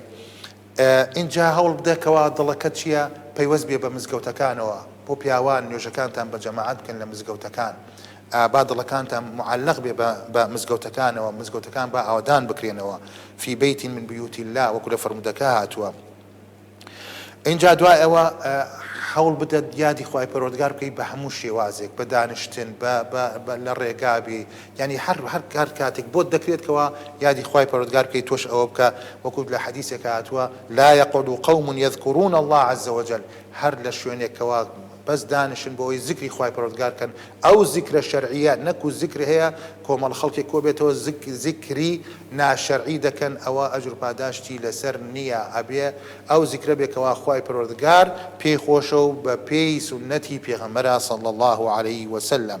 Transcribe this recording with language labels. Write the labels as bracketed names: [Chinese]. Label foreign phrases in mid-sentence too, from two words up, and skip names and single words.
[Central Kurdish] اینجا هەوڵ بدەکەوە دڵەکەت چییە پەیوەست بێ بە مزگەوتەکانەوە، بۆ پیاوان نوێژەکانتان بە جەماعەت بکەن لە مزگەوتەکان، با دڵەکانتان معلق بێ بە مزگەوتەکانەوە، مزگەوتەکان با ئاودان بکرێنەوە [Arabic] فی بەیت من بیوت الله [Central Kurdish] وەکو لە فەرمودەکە هاتووە. اینجا دوای ئەوە هەوڵ بدە یادی خوای پەروەردگار بکەی بە هەموو شێوازێک، بە دانیشتن لە ڕێگابی، ینی هەر کاتێک بۆت دەکرێتکەوە یادی خوای پەروەردگار بکەی تۆش ئەوە بکە، وەکو لە حەدیثێک هاتووە [Arabic] لا يقعد قوم يذكرون الله عز وجل، [Central Kurdish] هەر لە شوێنێکەوە بەس دانیشن بۆ ئەوەی زیکری خوای پەروەردگار کەن، ئەو زیکرە شەرعیە نەکو زیکر هەیە کۆمەڵ خەڵکێک کۆ بێتەوە زیکری ناشەرعی دەکەن، ئەوە ئەجر پاداشتی لەسەر نییە، ئەبێ ئەو زیکرە بێکەوە خوای پەروەردگار پێی خۆشە و بە پێی سونەتی پێغەمبەرە [Arabic] صلی الله عليه وسلم.